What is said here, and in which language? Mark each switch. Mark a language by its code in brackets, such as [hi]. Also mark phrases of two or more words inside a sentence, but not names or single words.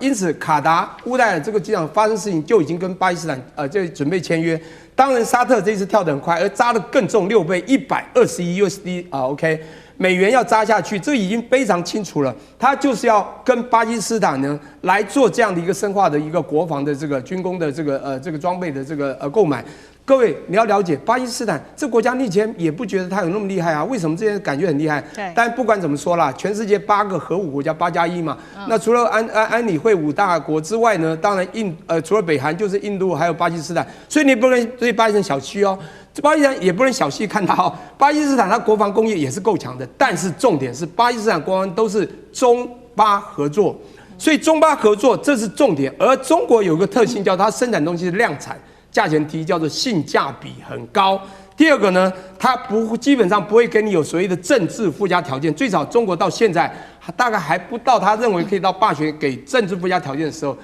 [zh] 因此卡達烏代爾這個機場發生事情就已經跟巴基斯坦就準備簽約。當然沙特這次跳得很快，而扎得更重6倍，121 [en] USD OK [zh] 美元要扎下去，這已經非常清楚了。他就是要跟巴基斯坦呢來做這樣的一個深化的一個國防的這個軍工的這個裝備的這個購買。各位，你要了解巴基斯坦這國家，你以前也不覺得它有那麼厲害啊？為什麼這些感覺很厲害？對。但不管怎麼說啦，全世界8個核武國家8+1嘛。那除了安理會5大國之外呢，當然除了北韓就是印度還有巴基斯坦，所以你不能對巴基斯坦小覷哦。巴基斯坦也不能小細看它哦。巴基斯坦它國防工業也是夠強的，但是重點是巴基斯坦國防都是中巴合作，所以中巴合作這是重點。而中國有個特性叫它生產東西是量產。價錢低叫做性價比很高。第二個呢，它基本上不會給你有所謂的政治附加條件。最早中國到現在大概還不到他認為可以到霸權給政治附加條件的時候。